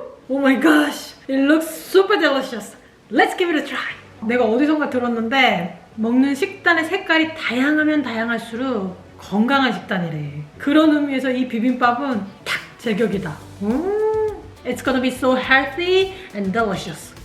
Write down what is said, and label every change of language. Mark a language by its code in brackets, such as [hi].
[en] Oh my gosh, it looks super delicious. Let's give it a try. [ko] 내가 어디선가 들었는데 먹는 식단의 색깔이 다양하면 다양할수록 건강한 식단이래. 그런 의미에서 이 비빔밥은 딱 제격이다. [en] It's gonna be so healthy and delicious.